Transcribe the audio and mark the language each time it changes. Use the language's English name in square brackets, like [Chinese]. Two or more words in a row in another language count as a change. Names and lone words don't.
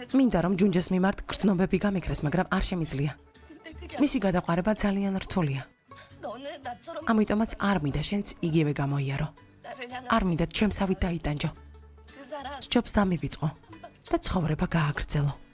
[Georgian] მინდა რომ ჯუნჯეს მიმართ გრძნობები გამიქრეს, მაგრამ არ შემიძლია. [Korean] 근데 그게 [Georgian] მისი გადაყარება ძალიან რთულია. [Korean] 너는 나처럼 [Georgian] ამიტომაც არ მინდა შენც იგივე გამოიარო. [Korean] 나를 향한 [Georgian] არ მინდა ჩემსავით დაიტანჯო. [Korean] 그 사람 [Georgian] სჯობს დამივიწყო და ცხოვრება გააგრძელო.